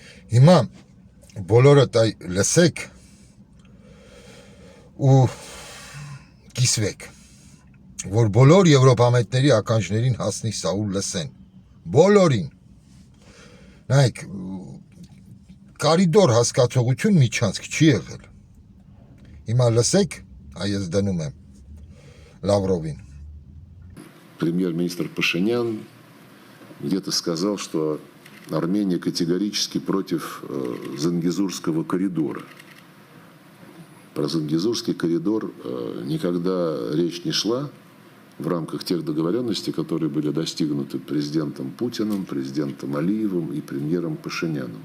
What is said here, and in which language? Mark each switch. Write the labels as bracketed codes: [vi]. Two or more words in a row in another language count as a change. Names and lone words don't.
[hy] Հիմա բոլորը լսեք ու կիսվեք, որ բոլոր եվրոպամետների ականջներին հասնի սա ու լսեն, բոլորին, նայք, կարիդոր հասկացողություն միջանցք չի եղել, հիմա լսեք, այս դնում եմ Լավրովին. [ru] Премьер-министр Пашинян где-то сказал, что Армения категорически против Зангезурского коридора. Про Зангезурский коридор никогда речь не шла в рамках тех договоренностей, которые были достигнуты президентом Путиным, президентом Алиевым и премьером Пашиняном.